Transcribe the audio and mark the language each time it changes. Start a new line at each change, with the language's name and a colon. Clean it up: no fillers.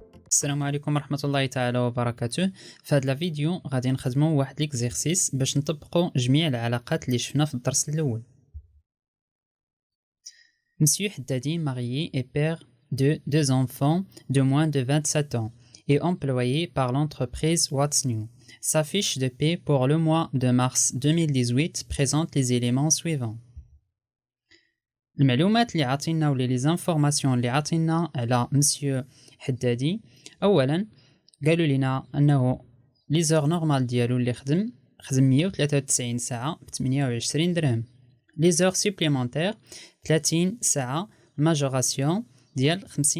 Arabic: السلام عليكم ورحمة الله تعالى وبركاته. في هذا الفيديو غادي نخدمو واحد ليكزيرسيس باش نطبقو جميع العلاقات اللي شفنا في الدرس الاول.
French: Monsieur Haddadi, marié et père de deux enfants de moins de 27 ans et employé par l'entreprise What's New. Sa fiche de paie pour le mois de mars 2018 présente les éléments suivants.
Arabic: المعلومات اللي عطينا ولا
French: لي زانفورماسيون
Arabic: اللي عطينا على مسيو حدادي. اولا قالوا لنا انه
French: لي زور نورمال
Arabic: ديالو اللي خدم 193 ساعه ب 28 درهم.
French: لي زور سوبليمونتير
Arabic: 30 ساعه
French: ماجوراسيون
Arabic: ديال 50%.